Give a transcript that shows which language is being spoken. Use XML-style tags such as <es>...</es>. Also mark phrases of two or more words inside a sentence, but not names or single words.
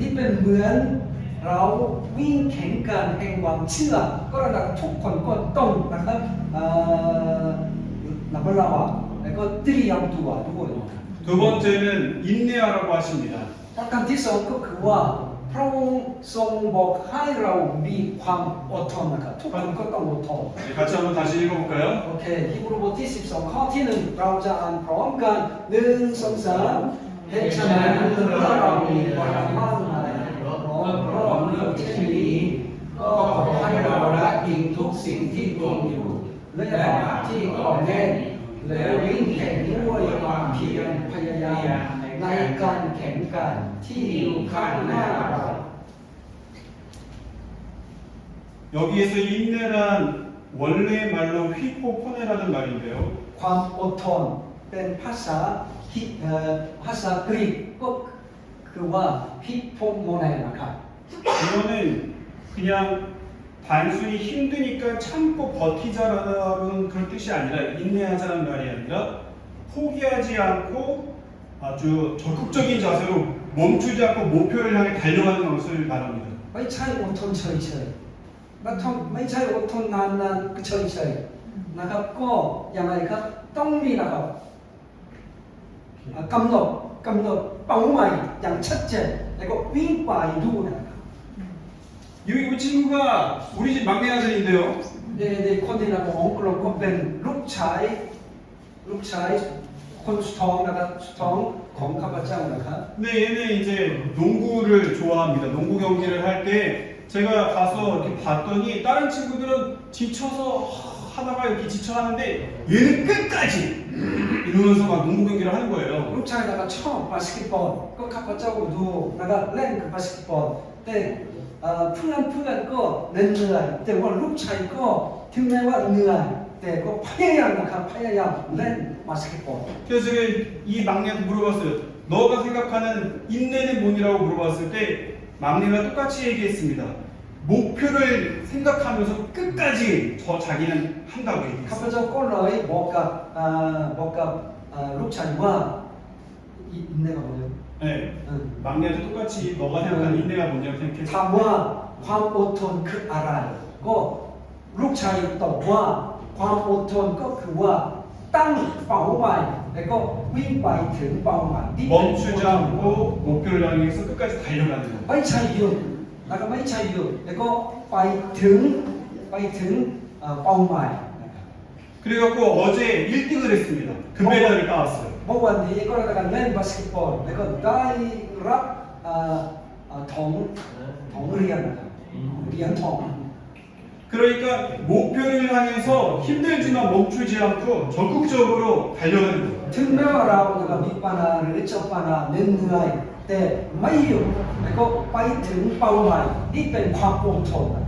<th>นี่เป็นเหมือนเราวิ่งแข่งกันแห่งความเชื่อก็ระดับทุกคนก็ต้องนะครับระมัดระวังแล้วก็เตรียมตัวด้วย</th> <ko>두 번째는 인내하라고 하십니다.</ko> <th>ประการที่สองก็คือว่าพระองค์ทรงบอกให้เรามีความอดทนนะครับทุกคนก็ต้องอดทน</th> <ko>네, 같이 한번 다시 읽어볼까요?</ko> <th>โอเคฮีบรูบทที่12ข้อที่1เราจะอ่านพร้อมกัน1 2 3เหตุฉะนั้นเมื่อเรามีความมั่นในพร้อมเรื่องเช่นนี้ก็ขอให้เราละทิ้งทุกสิ่งที่ทวงอยู่และบาปที่ก่อแน่นและวิ่งแข่งด้วยความเพียรพยายามในการแข่งกันที่อยู่ข้างหน้าเรา</th> <ko>여기에서 인내란 원래 말로 휘포포네라는 말인데요.</ko> <th>ความอดทนเป็นภาษาภาษากรีกก็คือว่าฮิปโปโมเนนะครับ</th> <ko>이거는 그냥 단순히 힘드니까 참고 버티자라는 그런 뜻이 아니라 인내하자는 말이 아니라 포기하지 않고 아주 적극적인 자세로 멈추지 않고 목표를 향해 달려가는 것을 말합니다.</ko> <th>ไม่ใช่อดทนเฉยๆไม่ใช่อดทนนานๆเฉยๆนะครับก็อย่างไรครับต้องมีนะครับกำหนดเป้าหมายอย่างชัดเจนแล้วก็วิ่งไปดูนะครับ</th> <ko>이 친구가 우리 집 막내 아들인데요.</ko> <th>เด็กคนที่เราของเราก็เป็นลูกชายคนสุดท้องนะครับสุดท้องของข้าพเจ้านะครับ</th> <ko>근데 얘는 이제 농구를 좋아합니다. 농구 경기를 할 때 제가 가서 이렇게 봤더니 다른 친구들은 지쳐서 하다가 이렇게 지쳐 하는데 얘는 끝까지 이러면서 막 농구 경기를 하는 거예요.</ko> <th>ลูกชายเราชอบบาสเกตบอลก็ข้าพเจ้าดูนะครับเล่นกับบาสเกตบอลแต่เพื่อนก็เหนื่อยแต่ว่าลูกชายก็ถึงแม้ว่าเหนื่อยแต่ก็พยายามนะครับพยายามเล่นบาสเกตบอล</th> <ko>그래서 제가 이 막내한테 물어봤어요. 너가 생각하는 인내는 뭐냐고 물어봤을 때 막내가 똑같이 얘기했습니다. 목표를 생각하면서 끝까지 저 자기는 한다고</ko> <th>ข้าพ</th> <ko>얘기했어요.</ko> <th>เจ้าก็เลยบอกกับลูกชายว่าอินเนอร์ 뭐요</th> <ko>네. 막내한테 똑같이 너가 생각하는 인내가 뭐냐고 생각했어요.</ko> <th>ถามว่าความอดทนคืออะไรก็ลูกชายตอบว่าความอดทนก็คือว่าตั้งเป้าหมายแล้วก็วิ่งไปถึงเป้าหมายที่เป็น</th> <ko>멈추지 않고 목표를 향해서 끝까지 달려가는 거.</ko> <th>ไม่ใช่หยุดแล้วก็ไม่ใช่หยุดแล้วก็ไปถึงเป้าหมายนะครับ</th> <ko>그래갖고 어제 1등을 했습니다. 금메달을 따왔어요.</ko> <th>เมื่อวันนี้ก็ได้การเล่นบาสเกตบอลแล้วก็ได้รับทองเหรียญนะครับเหรียญทอง</th> <ko>그러니까 목표를 향해서 힘들지만 멈추지 않고 적극적으로 달려가는 거예요.</ko> <th>ถึงแม้ว่าเรานะครับมีปัญหาหรือเจอปัญหาเหนื่อยแต่ไม่หยุดแล้วก็ไปถึงเป้าหมายที่เป็นความอดทนนะครับ</th>